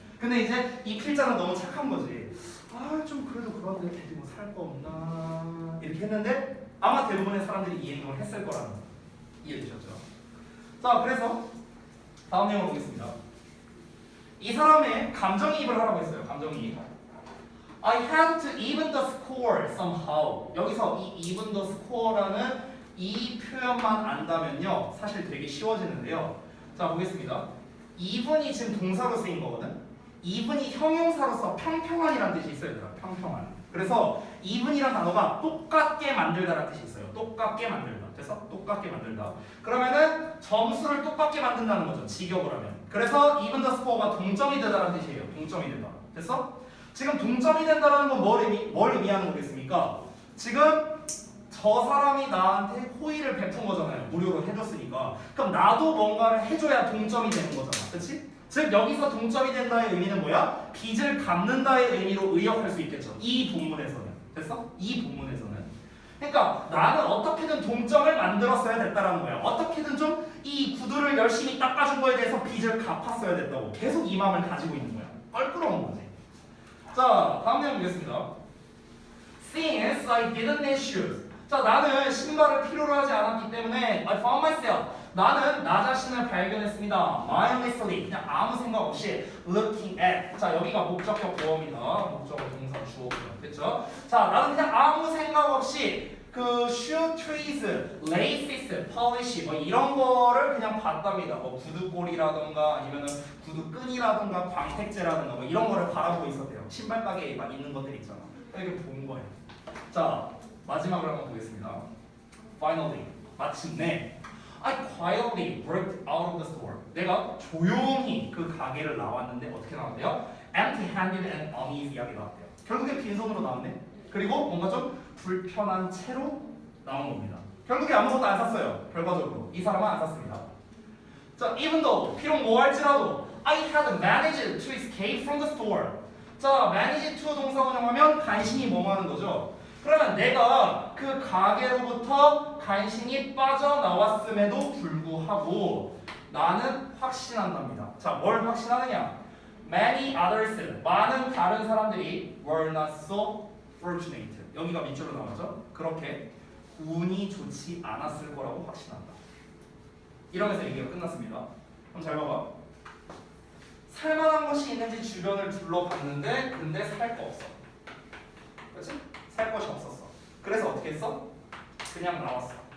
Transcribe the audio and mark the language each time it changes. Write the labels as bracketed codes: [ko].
[ko] 근데 이제 이 필자는 너무 착한 거지. 좀 그래도 그런데 어디 뭐 살 거 없나 이렇게 했는데 아마 대부분의 사람들이 이 행동을 했을 거라는 거 이해되셨죠? 자, 그래서 다음 내용을 보겠습니다. 이 사람의 감정이입을 하라고 했어요. 감정이입. [en] I had to even the score somehow. [ko] 여기서 이 [en] even the score [ko] 라는 이 표현만 안다면요 사실 되게 쉬워지는데요. 자, 보겠습니다. even이 지금 동사로 쓰인 거거든. even이 형용사로서 평평한이라는 뜻이 있어요. 얘들아. 평평한. 그래서 even이란 단어가 똑같게 만들다라는 뜻이 있어요. 똑같게 만들다. 됐어? 똑같게 만들다. 그러면은 점수를 똑같게 만든다는 거죠. 직역을 하면. 그래서 [en] even the score [ko] 가 동점이 되다라는 뜻이에요. 동점이 된다. 됐어? 지금 동점이 된다라는 건 뭘 의미하는 거겠습니까? 지금 저 사람이 나한테 호의를 베푼 거잖아요. 무료로 해줬으니까. 그럼 나도 뭔가를 해줘야 동점이 되는 거잖아. 그치? 즉 여기서 동점이 된다의 의미는 뭐야? 빚을 갚는다의 의미로 의역할 수 있겠죠. 이 본문에서는. 됐어? 이 본문에서는. 그러니까 나는 어떻게든 동점을 만들었어야 됐다라는 거야. 어떻게든 좀 이 구두를 열심히 닦아준 거에 대해서 빚을 갚았어야 됐다고. 계속 이 마음을 가지고 있는 거야. 껄끄러운 거지. 자, 다음 내용 보겠습니다. [en] Since I didn't need shoes. [ko] 자, 나는 신발을 필요로 하지 않았기 때문에 [en] I found myself. [ko] 나는 나 자신을 발견했습니다. mindlessly. 그냥 아무 생각 없이 [en] looking at. [ko] 자, 여기가 목적격 보어입니다. 목적어 동사 주어고요. 됐죠? 자, 나는 그냥 아무 생각 없이 그 shoe trees, laces, polish 뭐 이런 거를 그냥 봤답니다. 뭐 구두골이라던가 아니면은 구두끈이라던가 광택제라던가 뭐 이런 거를 바라보고 있었대요. 신발 가게에 막 있는 것들 있잖아. 이렇게 본 거예요. 자, 마지막으로 한번 보겠습니다. [en] Finally, [ko] 마침내 [en] I quietly walked out of the store. [ko] 내가 조용히 그 가게를 나왔는데 어떻게 나왔대요? [en] Empty-handed and uneasy하게 [ko] 나왔대요. 결국에 빈손으로 나왔네. 그리고 뭔가 좀 불편한 채로 나온 겁니다. 결국에 아무것도 안 샀어요. 결과적으로 이 사람은 안 샀습니다. 자, [en] even though [ko] 비록 뭐 할지라도 [en] I had managed to escape from the store. [ko] 자, manage to 동사 원형하면 간신히 뭐뭐 하는 거죠. 그러면 내가 그 가게로부터 간신히 빠져나왔음에도 불구하고 나는 확신한답니다. 자, 뭘 확신하느냐? [en] Many others, [ko] 많은 다른 사람들이 [en] were not so fortunate. [ko] 여기가 밑줄로 나오죠? 그렇게 운이 좋지 않았을 거라고 확신한다. 이러면서 얘기가 끝났습니다. 그럼 잘 봐봐. 살만한 것이 있는지 주변을 둘러봤는데 근데 살 거 없어. 그렇지? 살 것이 없었어. 그래서 어떻게 했어? 그냥 나왔어.